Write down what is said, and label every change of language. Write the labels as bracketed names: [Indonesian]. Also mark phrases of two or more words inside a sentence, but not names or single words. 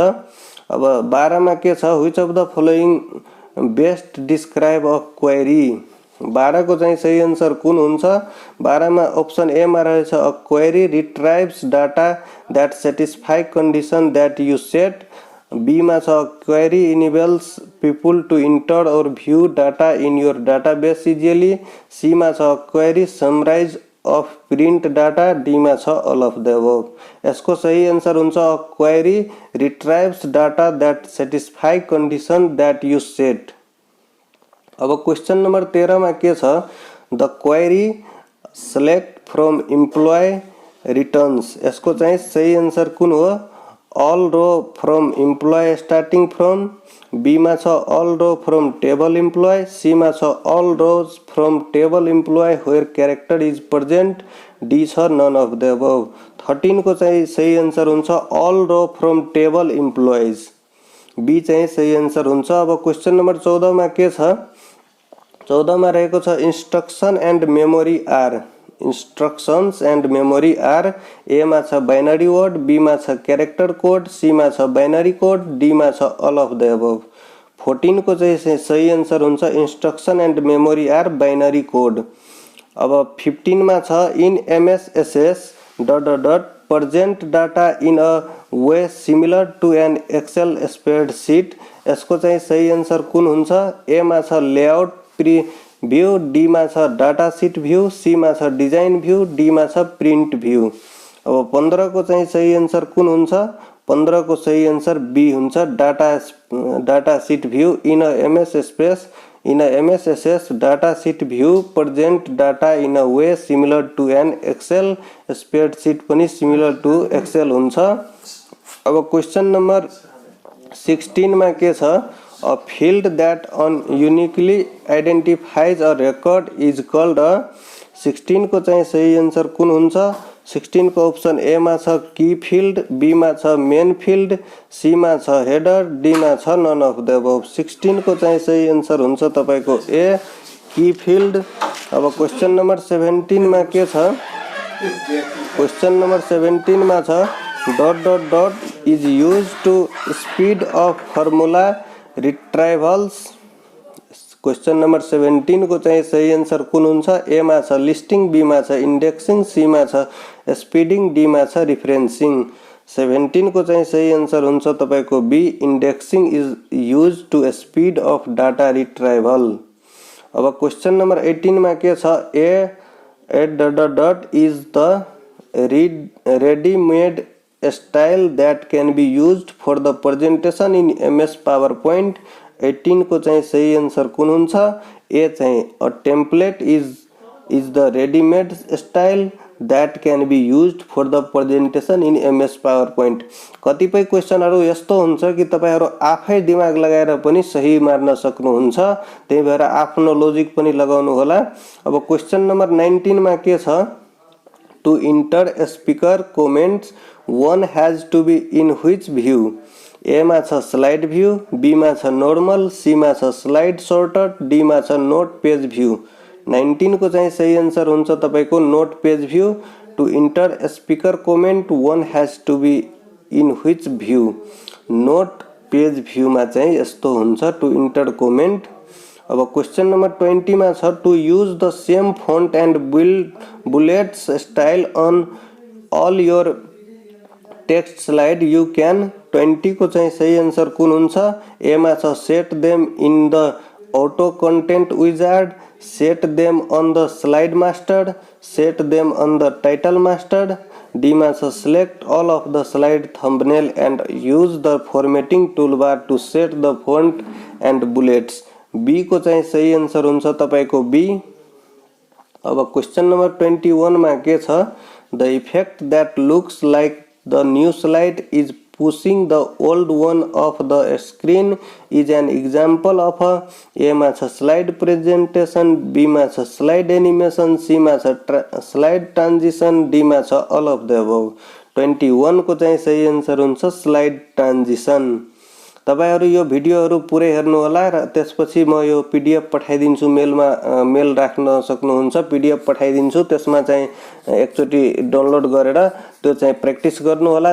[Nepali] अब 12 मा के छ, [English] which of the following best describe a query. [Nepali] 12 को चाहिँ सही आन्सर कुन हुन्छ। 12 मा अप्सन ए मा रहेछ, [English] a query retrieves data that satisfy condition that you set. बी [Nepali] मा छ [English] query enables people to enter or view data in your database easily. सी [Nepali] मा छ [English] query summarize of print data, डी [Nepali] मा छ [English] all of the above. [Nepali] यसको सही आन्सर हुन्छ [English] a query retrieves data that satisfy condition that you set. अब question number 13 [Nepali] में के छ, [English] the query select from employ returns. [Nepali] यसको चाहिँ सही आन्सर कुन हो, [English] all row from employ starting from. बी [Nepali] मा छ [English] all row from table employ, सी [Nepali] मा छ [English] all rows from table employ where character is present, डी छ none of the above. [Nepali] 13 को चाहिँ सही आन्सर हुन्छ [English] all row from table employees, [Nepali] बी चाहिँ सही आन्सर हुन्छ। अब [English] question number 14 [Nepali] में के छ, 14 में रहेको छ, [English] instruction and memory are. instructions and memory are. ए [Nepali] मा छ [English] binary word, बी [Nepali] मा छ [English] character code, सी [Nepali] मा छ [English] binary code, डी [Nepali] मा छ [English] all of the above. [Nepali] 14 को चाहिँ सही आन्सर हुन्छ [English] instruction and memory are binary code. [Nepali] अब 15 मा छ, [English] in MSSS dot present data in a way similar to an Excel spreadsheet. [Nepali] यसको चाहिँ सही आन्सर कुन हुन्छ। ए मा छ [English] layout view, [Nepali] डी मा छ [English] data sheet view, [Nepali] सी मा छ [English] design view, [Nepali] डी मा छ [English] print view. [Nepali] अब 15 को चाहिँ सही आन्सर कुन हुन्छ। 15 को सही आन्सर बी हुन्छ, [English] data sheet view in a MSSS data sheet view present data in a way similar to an Excel spreadsheet पनि similar to Excel हुन्छ। [Nepali] अब [English] question number 16 [Nepali] में के छ, [English] a field that uniquely identifies a record is called a। [Nepali] 16 को चाहिँ सही आन्सर कुन हुन्छ। 16 को अप्सन ए मा छ [English] key field, [Nepali] बी मा छ [English] main field, [Nepali] सी मा छ हेडर, डी मा छ [English] none of the above. [Nepali] 16 को चाहिँ सही आन्सर हुन्छ तपाईको ए [English] key field. अब question number 17 [Nepali] में के छ, [English] question number 17 [Nepali] में छ, [English] dot dot dot is use to speed of formula retrievals. question number 17 [Nepali] को चाहिँ सही आन्सर कुन हुन्छ। ए मा छ लिस्टिंग, बी मा छ इंडेक्सिंग, सी मा छ स्पीडिंग, डी मा छ रिफरेंसिंग। 17 को चाहिँ सही आन्सर हुन्छ तपाईको [English] B indexing is use to speed of data retrieval. अब question number 18 [Nepali] में के छ, [English] a dot dot is the ready-made style that can be used for the presentation in MS PowerPoint [Nepali] 18 को चाहिँ सही आन्सर कुन हुन्छ? [English] ए चाहिँ a template is the readymade style that can be used for the presentation in MS PowerPoint। [Nepali] कतिपय क्वेशनहरु यस्तो हुन्छ कि तपाईहरु आफै दिमाग लगाएर पनि सही मार्न सक्नुहुन्छ, त्यही भएर आफ्नो लजिक पनि लगाउनु होला। अब [English] question number 19 [Nepali] मा के छ? [English] To enter a speaker comments one has to be in which view? A [Nepali] मा छ [English] slide view, B [Nepali] मा छ [English] normal, C [Nepali] मा छ [English] slide sorted, D [Nepali] मा छ [English] note page view। [Nepali] 19 को चाहिँ सही आन्सर हुन्छ तपाईको [English] note page view. to enter speaker comment one has to be in which view? note page view [Nepali] मा चाहिँ यस्तो हुन्छ [English] to enter comment. अब question number 20 [Nepali] मा छ [English] to use the same font and bullets style on all your text slide you can. [Nepali] 20 को चाहिँ सही आन्सर कुन हुन्छ? [English] ए [Nepali] मा छ [English] set them in the auto content wizard, set them on the slide master, set them on the title master। D [Nepali] मा छ [English] select all of the slide thumbnail and use the formatting toolbar to set the font and bullets। [Nepali] B को चाहिँ सही आन्सर हुन्छ तपाईको B। अब [English] question number 21 [Nepali] मा के छ? [English] The effect that looks like the new slide is pushing the old one off the screen is an example of a। A [Nepali] मा छ [English] slide presentation, B [Nepali] मा छ [English] slide animation, C [Nepali] मा छ [English] slide transition, D [Nepali] मा छ [English] all of the above। [Nepali] 21 को चाहिँ सही आन्सर हुन्छ [English] slide transition। [Nepali] तपाईहरु यो भिडियोहरु पुरै हेर्नु होला र त्यसपछि म यो पीडीएफ पठाइदिन्छु मेलमा, मेल राख्न सक्नुहुन्छ, पीडीएफ पठाइदिन्छु, त्यसमा चाहिँ एकचोटी डाउनलोड गरेर त्यो चाहिँ प्र्याक्टिस गर्नु होला।